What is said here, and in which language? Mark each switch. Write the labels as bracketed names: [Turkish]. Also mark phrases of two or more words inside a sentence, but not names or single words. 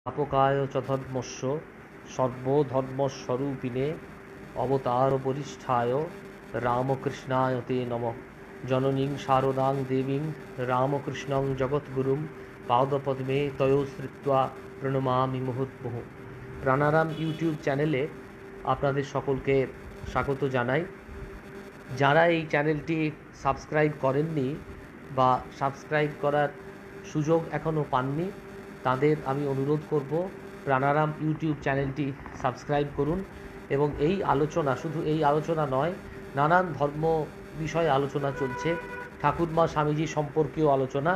[Sanskrit] स्थापकाय च धर्मस्य सर्वधर्मस्वरूपिणे अवतारवरिष्ठाय रामकृष्णाय ते नमः। जननीं शारदां देवीं रामकृष्णं जगद्गुरुं पादपद्मे तयोश्रित्वा প্রণমামি মুহুর্মুহু। [Bangla] প্রাণারাম ইউটিউব চ্যানেলে আপনাদের সকলকে স্বাগত জানাই। যারা এই চ্যানেলটি সাবস্ক্রাইব করেননি বা সাবস্ক্রাইব করার সুযোগ এখনও পাননি, তাদের আমি অনুরোধ করব প্রাণারাম ইউটিউব চ্যানেলটি সাবস্ক্রাইব করুন এবং এই আলোচনা, শুধু এই আলোচনা নয়, নানান ধর্ম বিষয়ে আলোচনা চলছে, ঠাকুরমা স্বামীজি সম্পর্কেও আলোচনা।